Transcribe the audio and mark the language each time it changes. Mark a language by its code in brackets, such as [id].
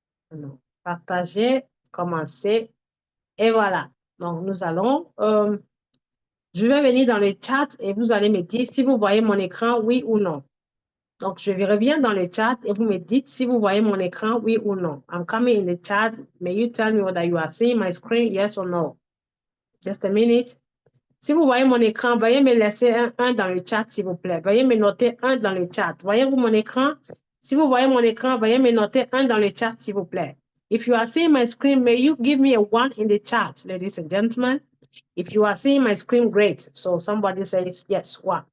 [fr] Alors, partager, commencer, et voilà. Donc, nous allons, je vais venir dans le chat et vous allez me dire si vous voyez mon écran, oui ou non. Donc, je reviens dans le chat et vous me dites si vous voyez mon écran, oui ou non. [en] I'm coming in the chat. May you tell me whether you are seeing my screen, yes or no? Just a minute. [fr] Si vous voyez mon écran, veuillez me laisser un dans le chat, s'il vous plaît. Veuillez me noter un dans le chat. Voyez-vous mon écran? Si vous voyez mon écran, veuillez me noter un dans le chat, s'il vous plaît. [en] If you are seeing my screen, may you give me a one in the chat, ladies and gentlemen. If you are seeing my screen, great. So somebody says yes, one.